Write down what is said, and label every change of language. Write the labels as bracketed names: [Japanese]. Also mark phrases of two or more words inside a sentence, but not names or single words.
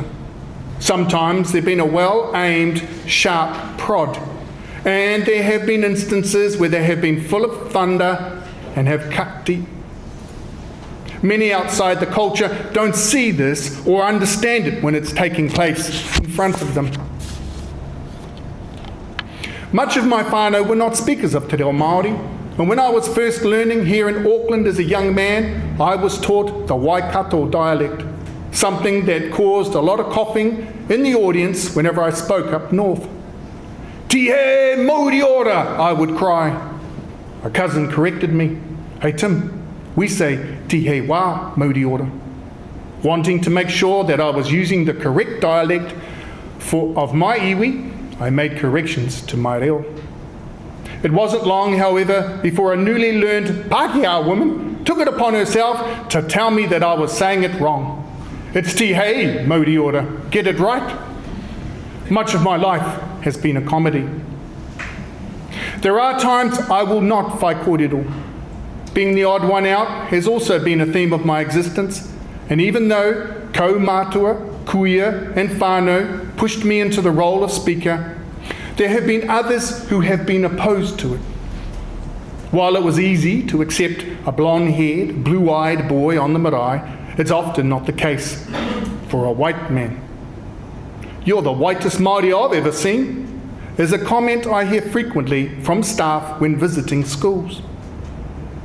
[English] Sometimes they've been a well-aimed, sharp prod, and there have been instances where they have been full of thunder and have cut deep. Many outside the culture don't see this or understand it when it's taking place in front of them. Much of my whānau were not speakers of [Māori] te reo Māori, [English] and when I was first learning here in Auckland as a young man, I was taught the Waikato dialect, something that caused a lot of coughing in the audience whenever I spoke up north. [Māori] "Tihe mauri ora," [English] I would cry. A cousin corrected me. "Hey Tim, we say [Māori] tihe wā mauri ora," [English] wanting to make sure that I was using the correct dialect of my iwi. I made corrections to my reo. It wasn't long, however, before a newly learned Pākehā woman took it upon herself to tell me that I was saying it wrong. "It's [Māori] tihe mauri ora, [English] get it right." Much of my life has been a comedy. There are times I will not [Māori] whai kōrero. [English] Being the odd one out has also been a theme of my existence, and even though [Māori] kaumātua, kuia [English] and whānau pushed me into the role of speaker, there have been others who have been opposed to it. While it was easy to accept a blonde-haired, blue-eyed boy on the marae, it's often not the case for a white man. "You're the whitest Māori I've ever seen," is a comment I hear frequently from staff when visiting schools.